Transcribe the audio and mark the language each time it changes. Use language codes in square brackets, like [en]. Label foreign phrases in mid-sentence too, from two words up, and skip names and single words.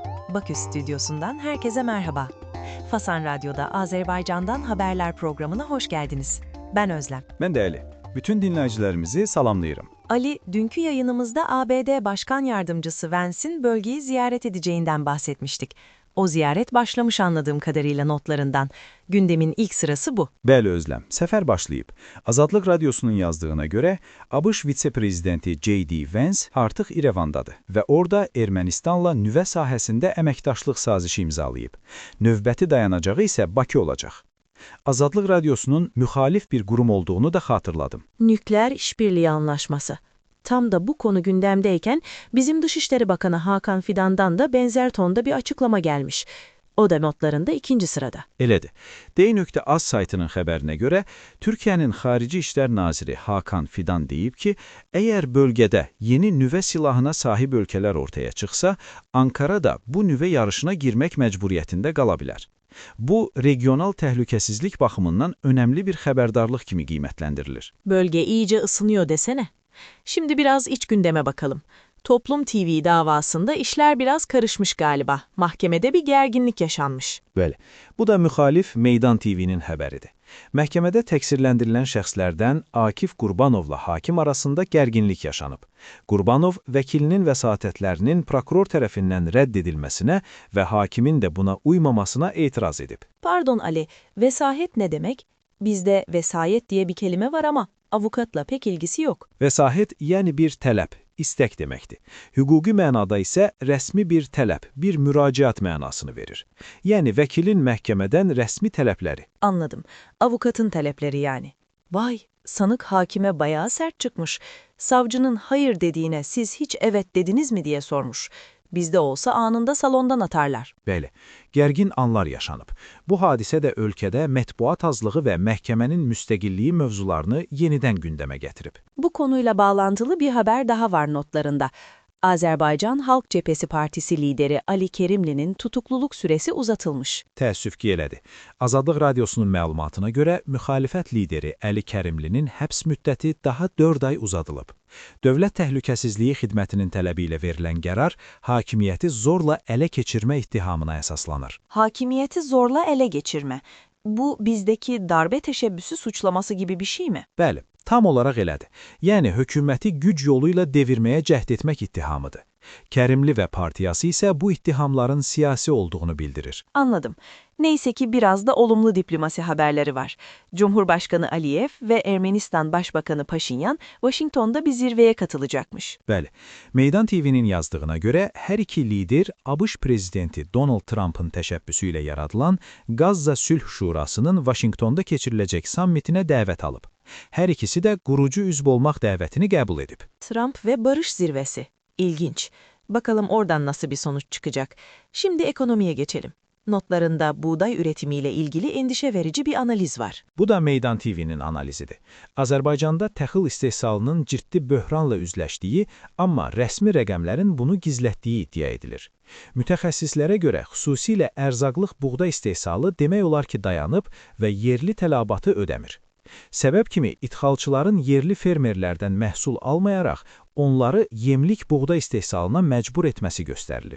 [tr] Bakü stüdyosundan herkese merhaba. Fason Radyo'da Azerbaycan'dan haberler programına hoş geldiniz. Ben Özlem. Ben de Ali. [az] Bütün dinleyicilerimizi salamlayırım. [tr] Ali, dünkü yayınımızda ABD Başkan Yardımcısı Vance'in bölgeyi ziyaret edeceğinden bahsetmiştik. O ziyaret başlamış anladığım kadarıyla notlarından. Gündemin ilk sırası bu. [az] Bəli Özlem, səfər başlayıb. Azadlıq Radyosu'nun yazdığına göre ABŞ vitse-prezidenti J.D. Vance artıq İrəvandadır və orada Ermənistanla nüvə sahəsində əməkdaşlıq sazişi imzalayıb. Növbəti dayanacağı isə Bakı olacaq. Azadlıq Radyosu'nun müxalif bir qurum olduğunu da xatırladım. [tr] Nükleer İşbirliği Anlaşması. Tam da bu konu gündemdeyken bizim Dışişleri Bakanı Hakan Fidan'dan da benzer tonda bir açıklama gelmiş. O da notlarında ikinci sırada. [az] Elədir. D.Az saytının xəbərinə görə Türkiyənin Xarici İşlər Naziri Hakan Fidan deyib ki, əgər bölgədə yeni nüvə silahına sahib ölkələr ortaya çıxsa, Ankara da bu nüvə yarışına girmək məcburiyyətində qala bilər. Bu, regional təhlükəsizlik baxımından önemli bir xəbərdarlıq kimi qiymətləndirilir. [tr] Bölge iyice ısınıyor desene. Şimdi biraz iç gündeme bakalım. Toplum TV davasında işler biraz karışmış galiba. Mahkemede bir gerginlik yaşanmış. [az] Bəli, bu da müxalif Meydan TV'nin xəbəridir. Məhkəmədə təqsirləndirilən şəxslərdən Akif Qurbanovla hakim arasında gərginlik yaşanıb. Qurbanov, vəkilinin vəsatətlərinin prokuror tərəfindən rədd edilməsinə və hakimin də buna uymamasına etiraz edib. [tr] Pardon Ali, vesayet ne demek? Bizde vesayet diye bir kelime var ama avukatla pek ilgisi yok. [az] Vəsahət, yəni bir tələb, istək deməkdir. Hüquqi mənada isə rəsmi bir tələb, bir müraciət mənasını verir. Yəni vəkilin məhkəmədən rəsmi tələbləri. [tr] Anladım. Avukatın talepleri yani. Vay, sanık hakime bayağı sert çıkmış. Savcının hayır dediğine siz hiç evet dediniz mi diye sormuş. Bizde olsa anında salondan atarlar. [az] Bəli, gərgin anlar yaşanıb. Bu hadisə də ölkədə mətbuat azlığı və məhkəmənin müstəqilliyi mövzularını yenidən gündəmə gətirib. [tr] Bu konuyla bağlantılı bir haber daha var notlarında. Azerbaycan Halk Cephesi Partisi lideri Ali Kerimli'nin tutukluluk süresi uzatılmış. [az] Təəssüf ki, elədir. Azadlıq Radyosu'nun məlumatına görə müxalifət lideri Əli Kərimlinin həbs müddəti daha 4 ay uzadılıb. Dövlət Təhlükəsizliyi Xidmətinin tələbi ilə verilən qərar hakimiyyəti zorla ələ keçirmə ittihamına əsaslanır. [tr] Hakimiyeti zorla ele geçirme. Bu bizdeki darbe teşebbüsü suçlaması gibi bir şey mi? [az] Bəli, tam olaraq elədir. Yəni, hökuməti güc yolu ilə devirməyə cəhd etmək ittihamıdır. Kərimli və partiyası isə bu ittihamların siyasi olduğunu bildirir. [tr] Anladım. Neyse ki biraz da olumlu diplomasi haberleri var. Cumhurbaşkanı Aliyev ve Ermenistan Başbakanı Paşinyan Washington'da bir zirveye katılacakmış. [az] Bəli, Meydan TV'nin yazdığına görə hər iki lider ABŞ prezidenti Donald Trump'ın təşəbbüsü ilə yaradılan Gazza Sülh Şurasının Washington'da keçiriləcək sammitinə dəvət alıb. Hər ikisi də qurucu üzv olmaq dəvətini qəbul edib. [tr] Trump ve barış zirvesi. İlginç. Bakalım oradan nasıl bir sonuç çıkacak. Şimdi ekonomiye geçelim. Notlarında buğday üretimiyle ilgili endişe verici bir analiz var. [az] Bu da Meydan TV'nin analizidir. Azərbaycanda təxıl istehsalının ciddi böhranla üzləşdiyi, amma rəsmi rəqəmlərin bunu gizlətdiyi iddia edilir. Mütəxəssislərə görə xüsusilə ərzaqlıq buğda istehsalı demək olar ki dayanıb və yerli tələbatı ödəmir. Səbəb kimi idxalçıların yerli fermerlərdən məhsul almayaraq onları yemlik buğda istehsalına məcbur etməsi göstərilir.